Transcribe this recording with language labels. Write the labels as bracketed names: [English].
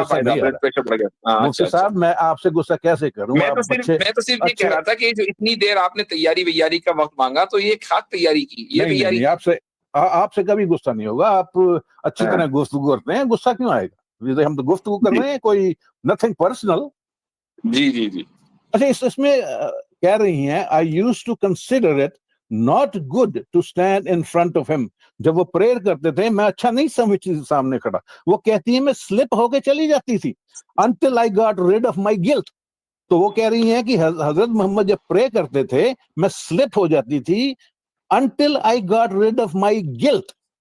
[Urdu] مفتی صاحب میں آپ سے غصہ کیسے کروں؟ میں تو صرف یہ کہہ رہا تھا کہ جو اتنی دیر آپ نے تیاری کا وقت مانگا تو یہ خاک تیاری کی. یہ تیاری آپ سے کبھی غصہ نہیں ہوگا, آپ اچھی طرح گفتگو کرتے ہیں, غصہ کیوں آئے گا؟ ہم تو گفتگو کر رہے ہیں, کوئی نتھنگ پرسنل. جی اچھا اس میں کہہ رہی ہیں [English] I used to consider it not good to stand in front of him. [Urdu] جب وہ پریئر کرتے تھے میں اچھا نہیں سمجھتی تھی سامنے کھڑا. وہ کہتی ہیں میں سلپ ہو کے چلی جاتی تھی [English] until I got rid of my guilt. [Urdu] تو وہ کہہ رہی ہیں کہ حضرت محمد جب پرے کرتے تھے میں سلپ ہو جاتی تھی [English] until I got rid of my guilt.